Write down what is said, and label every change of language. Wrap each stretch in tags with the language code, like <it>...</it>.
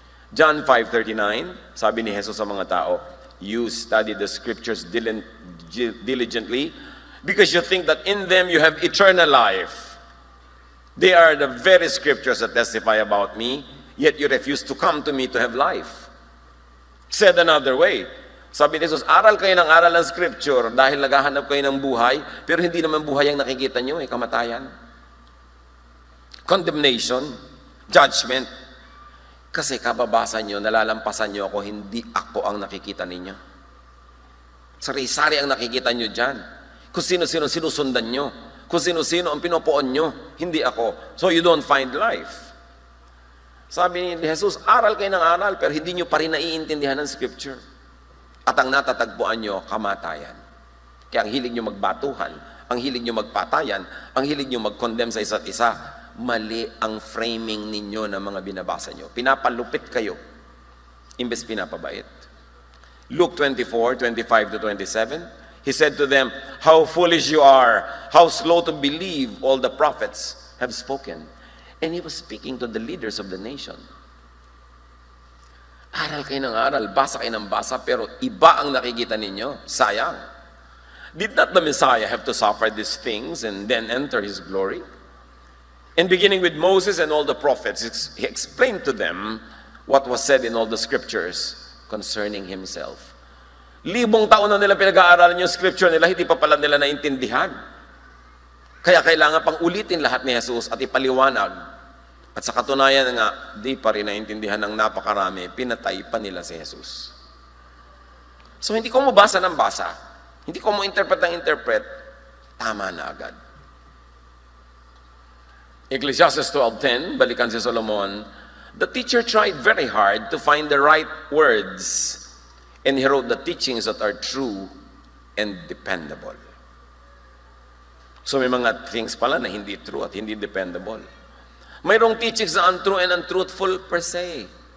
<en>John 5:39,</en> <tl>sabi ni Jesus sa mga tao,</tl> <en>you study the scriptures diligently because you think that in them you have eternal life. They are the very scriptures that testify about me, yet you refuse to come to me to have life. Said another way,</en> <tl>sabi ni Jesus, aral kayo ng aral ng scripture dahil naghahanap kayo ng buhay, pero hindi naman buhay ang nakikita nyo, kamatayan.</tl> <en>Condemnation, judgment.</en> <tl>Kasi kababasa nyo, nalalampasan nyo ako, hindi ako ang nakikita ninyo. Sari-sari ang nakikita nyo dyan. Kung sino-sino sinusundan nyo. Kung sino-sino ang pinupuon nyo, hindi ako.</tl> <en>So you don't find life.</en> <tl>Sabi ni Jesus, aral kayo ng aral, pero hindi nyo pa rin naiintindihan ng scripture. At ang natatagpuan nyo, kamatayan. Kaya ang hilig nyo magbatuhan, ang hilig nyo magpatayan, ang hilig nyo mag-condemn sa isa't isa, mali ang framing ninyo ng mga binabasa nyo. Pinapalupit kayo, imbes pinapabait.</tl> <en>Luke 24:25-27, He said to them, how foolish you are, how slow to believe all the prophets have spoken. And He was speaking to the leaders of the nation.</en> <tl>Aral kayo ng aral, basa kayo ng basa, pero iba ang nakikita ninyo. Sayang.</tl> <en>Did not the Messiah have to suffer these things and then enter His glory? And beginning with Moses and all the prophets, He explained to them what was said in all the scriptures concerning Himself.</en> <tl>Libong taon na nila pinag-aaralan yung scripture nila, hindi pa pala nila naintindihan. Kaya kailangan pang ulitin lahat ni Jesus at ipaliwanag. At sa katunayan nga, di pa rin naintindihan ng napakarami, pinatay pa nila si Jesus. So hindi ko mo basa ng basa, hindi ko mo interpret ng interpret, tama na agad.</tl> <en>Ecclesiastes 12:10,</en> <tl>balikan si Solomon,</tl> <en>the teacher tried very hard to find the right words, and he wrote the teachings that are true and dependable.</en> <tl>So may mga things pala na hindi true at hindi dependable. Mayroong teachings na</tl> <en>untrue and untruthful per se.</en>